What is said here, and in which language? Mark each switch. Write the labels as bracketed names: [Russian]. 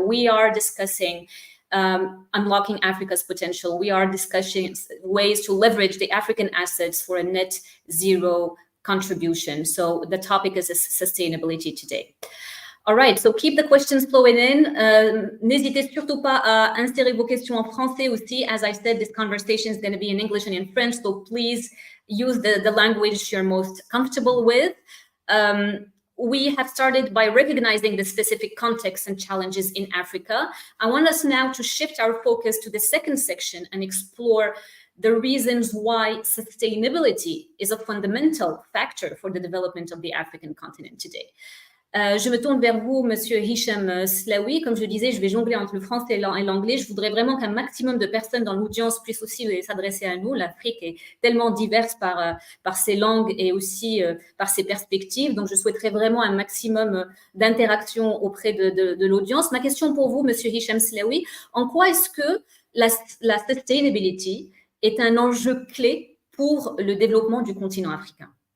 [English] We are discussing unlocking Africa's potential. We are discussing ways to leverage the African assets for a net zero contribution. So the topic is sustainability today. All right, so keep the questions flowing in. [French] N'hésitez surtout pas à insérer vos questions en français aussi. [English] As I said, this conversation is going to be in English and in French, so please use the language you're most comfortable with. We have started by recognizing the specific contexts and challenges in Africa. I want us now to shift our focus to the second section and explore the reasons why sustainability is a fundamental factor for the development of the African continent today. [French] Je me tourne vers vous, Monsieur Hicham Slaoui. Comme je disais, je vais jongler entre le français et l'anglais. Je voudrais vraiment qu'un maximum de personnes dans l'audience puissent aussi s'adresser à nous. L'Afrique est tellement diverse par ses langues et aussi par ses perspectives. Donc, je souhaiterais vraiment un maximum d'interaction auprès de l'audience. Ma question pour vous, Monsieur Hicham Slaoui, en quoi est-ce que la sustainability est un enjeu clé pour le développement du continent africain?